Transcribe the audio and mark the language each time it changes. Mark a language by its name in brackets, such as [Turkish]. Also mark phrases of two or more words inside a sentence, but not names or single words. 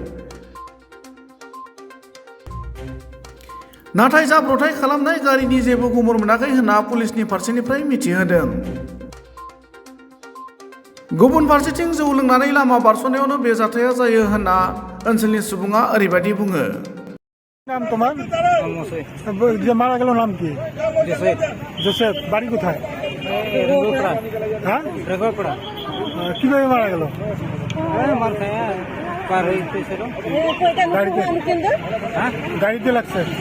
[Bodo] नाथाय जाब्रबथाय खालामनाय गारिनि जेबो गुमुर मोनाखै होनना पुलिसनि फारसेनिफ्राय मिथिहोदों। गुबुन फारसेथिं जौ लोंनानै लामा बारस'नायावनो बे जाथाया जायो होनना ओनसोलनि सुबुङा ओरैबायदि बुङो। [Bangla] नाम তোমার? মারা গেল নাম কি? জোসেফ। বাড়ি কোথায়? হ্যাঁ, কিভাবে মারা গেল? গাড়িতে লাগছে।